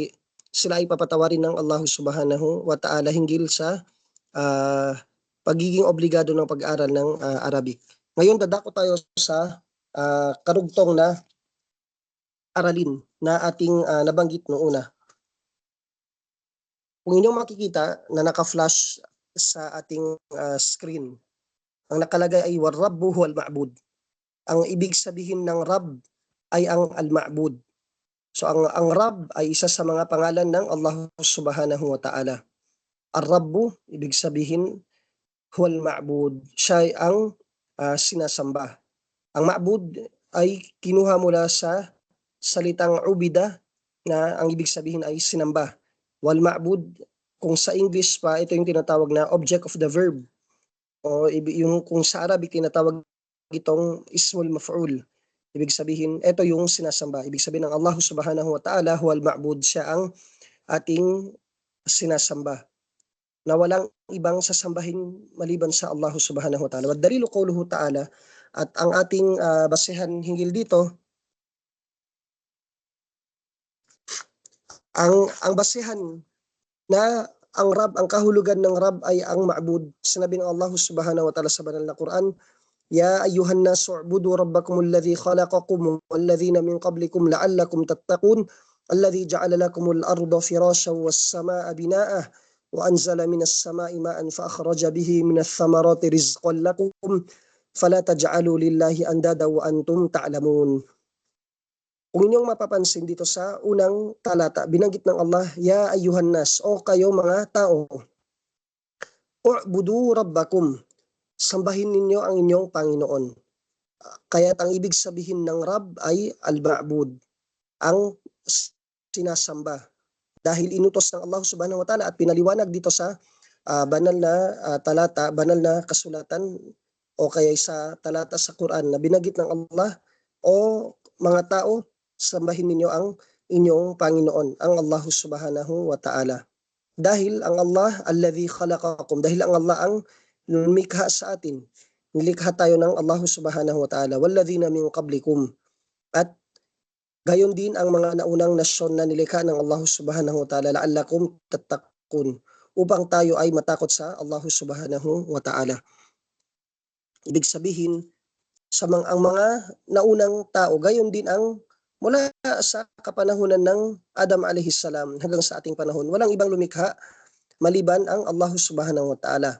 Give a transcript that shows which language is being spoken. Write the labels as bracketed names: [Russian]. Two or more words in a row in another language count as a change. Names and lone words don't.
[Filipino] Sila ay papatawarin ng Allah [Arabic] سبحانه وتعالى [Filipino] hinggil sa pagiging obligado ng pag-aral ng Arabic. Ngayon dadako tayo sa karugtong na aralin na ating nabanggit noong una. Kung inyong makikita na naka-flash sa ating screen, ang nakalagay ay [Arabic] والرب هو المعبود. [Filipino] Ang ibig sabihin ng Rabb ay ang al-ma'bud. So ang Rabb ay isa sa mga pangalan ng Allah [Arabic] سبحانه وتعالى. [Filipino] Ar-Rabbu, ibig sabihin [Arabic] هو المعبود, [Filipino] siya ay ang sinasamba. Ang ma'bud ay kinuha mula sa salitang ubida na ang ibig sabihin ay sinamba. [Arabic] والمعبود, [Filipino] kung sa English pa, ito yung tinatawag na [English] object of the verb. [Filipino] O yung kung sa Arabic tinatawag itong [Arabic] اسم المفعول. [Filipino] Ibig sabihin, ito yung sinasamba. Ibig sabihin ng Allah [Arabic] سبحانه وتعالى, هو المعبود, [Filipino] siya ang ating sinasamba, na walang ibang sasambahin maliban sa Allah [Arabic] سبحانه وتعالى. والدليل قوله تعالى, [Filipino] at ang ating basehan hinggil dito, ang basehan na ang Rab, ang kahulugan ng Rab ay ang ma'bud. Sinabi ng Allah [Arabic] سبحانه وتعالى [Filipino] sa banal na Quran, [Arabic] يا أيها الناس اعبدوا ربكم الذي خلقكم والذين من قبلكم لعلكم تتقون الذي جعل لكم الأرض فراشا والسماء بناء وأنزل من السماء ماء فأخرج به من الثمرات رزقا لكم فلا تجعلوا لله أندادا وأنتم تعلمون. [Filipino] Kung inyong mapapansin dito sa unang talata, binanggit ng Allah, [Arabic] يا أيها الناس, [Filipino] o kayo mga tao, [Arabic] اعبدوا ربكم, [Filipino] sambahin ninyo ang inyong Panginoon. Kaya't ang ibig sabihin ng Rab ay al-ma'bud, ang sinasamba. Dahil inutos ng Allah [Arabic] سبحانه وتعالى [Filipino] at pinaliwanag dito sa banal na talata, banal na kasulatan o kaya sa talata sa Quran na binanggit ng Allah, o mga tao, sambahin ninyo ang inyong Panginoon, ang Allah [Arabic] سبحانه وتعالى. [Filipino] Dahil ang Allah, [Arabic] الذي خلقكم, [Filipino] dahil ang Allah ang lumikha sa atin. Nilikha tayo ng Allah [Arabic] سبحانه وتعالى. والذين من قبلكم. [Filipino] At gayon din ang mga naunang nasyon na nilikha ng Allah [Arabic] سبحانه وتعالى, لعلكم تتقون, [Filipino] upang tayo ay matakot sa Allah [Arabic] سبحانه وتعالى. [Filipino] Ibig sabihin, ang mga naunang tao, gayon din ang mula sa kapanahunan ng Adam [Arabic] عليه السلام [Filipino] hanggang sa ating panahon, walang ibang lumikha maliban ang Allah [Arabic] سبحانه وتعالى.